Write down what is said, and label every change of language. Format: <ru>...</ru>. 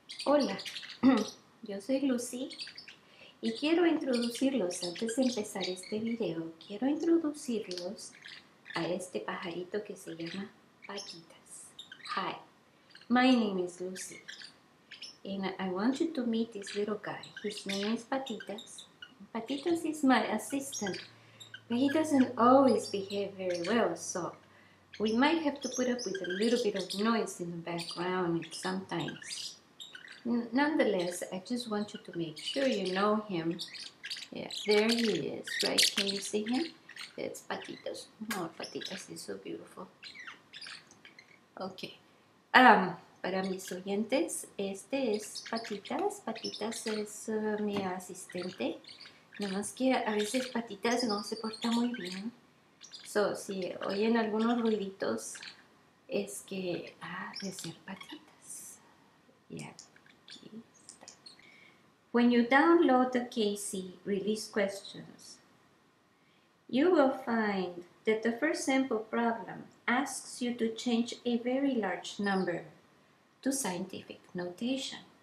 <es>Hola, yo soy Lucy y quiero introducirlos, antes de empezar este video, quiero introducirlos a este pajarito que se llama Patitas.</es> <en>Hi, my name is Lucy and I want you to meet this little guy. His name is Patitas. Patitas is my assistant, but he doesn't always behave very well, so we might have to put up with a little bit of noise in the background sometimes. Nonetheless, I just want you to make sure you know him. Yeah, there he is, right? Can you see him? It's Patitas. Oh, Patitas is so beautiful. Okay.</en> <es>Para mis oyentes, este es Patitas. Patitas es mi asistente. Nada más que a veces Patitas no se porta muy bien. So, si oyen algunos ruiditos, es que de ser Patitas.</es> <en>Yeah. When you download the CAHSEE release questions, you will find that the first sample problem asks you to change a very large number to scientific notation.</en>